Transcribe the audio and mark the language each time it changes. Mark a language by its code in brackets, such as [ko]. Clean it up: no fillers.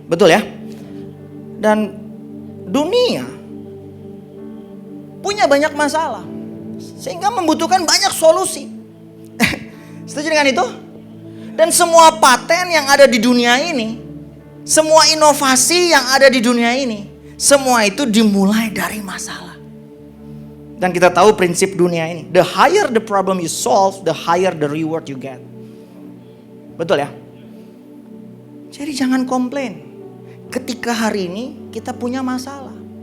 [id] Betul ya? Dan dunia punya banyak masalah. Sehingga membutuhkan banyak solusi. Setuju dengan itu? Dan semua paten yang ada di dunia ini, semua inovasi yang ada di dunia ini, semua itu dimulai dari masalah. Dan kita tahu prinsip dunia ini. [en] The higher the problem you solve, the higher the reward you get. [id] Betul ya? Jadi jangan komplain. Ketika hari ini kita punya masalah.